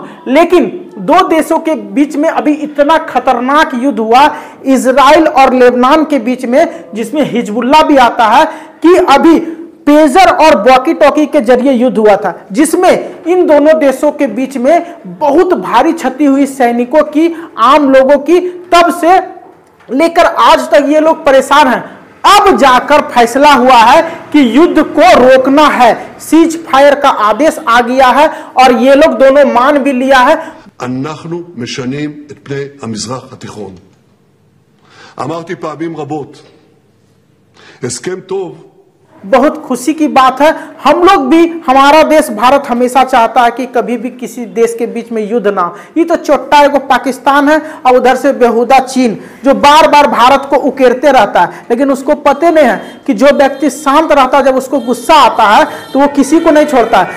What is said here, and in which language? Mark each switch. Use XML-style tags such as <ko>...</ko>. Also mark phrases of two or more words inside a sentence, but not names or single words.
<hi>लेकिन दो देशों के बीच में अभी इतना खतरनाक युद्ध हुआ इजराइल और लेबनान के बीच में, जिसमें हिजबुल्लाह भी आता है, कि अभी पेजर और</hi> <en>walkie talkie</en> <hi>के जरिए युद्ध हुआ था, जिसमें इन दोनों देशों के बीच में बहुत भारी क्षति हुई सैनिकों की, आम लोगों की। तब से लेकर आज तक ये लोग परेशान हैं। अब जाकर फैसला हुआ है कि युद्ध को रोकना है,</hi> <en>cease fire</en> <hi>का आदेश आ गया है और ये लोग दोनों मान भी लिया है।</hi> <he>אנחנו משנים את פני המזרח התיכון. אמרתי פעמים רבות, הסכם טוב</he> <hi>बहुत खुशी की बात है। हम लोग भी, हमारा देश भारत हमेशा चाहता है कि कभी भी किसी देश के बीच में युद्ध ना हो। ये तो चोट्टा एगो पाकिस्तान है और उधर से बेहुदा चीन, जो बार बार भारत को उकेरते रहता है, लेकिन उसको पता नहीं है कि जो व्यक्ति शांत रहता है जब उसको गुस्सा आता है तो वो किसी को नहीं छोड़ता है।</hi>